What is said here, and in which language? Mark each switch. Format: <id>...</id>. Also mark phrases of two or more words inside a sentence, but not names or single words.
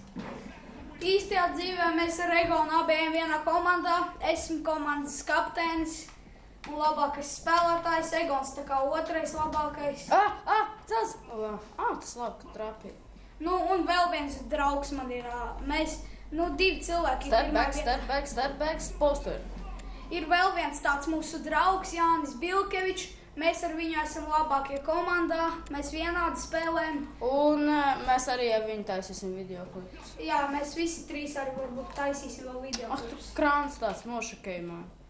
<lv>Īstajā dzīvē mēs ar Egonu abiem vienā komandā. Esmu komandas kapteinis un labākais spēlētājs. Egons tā kā otrais labākais. Tas labi, ka trapīja. Nu, un vēl viens draugs man ir. Mēs, 2 cilvēki.</lv> <en>Step back, poster.</en> <lv>Ir vēl viens tāds mūsu draugs, Jānis Bilkevičs. Mēs ar viņu esam labākie komandā. Mēs vienādi spēlējam. Un mēs arī ar viņu taisīsim video klipus. Jā, mēs visi 3 arī varbūt taisīsim vēl video Tu klipus. krāns tāds nošakēja man.</lv>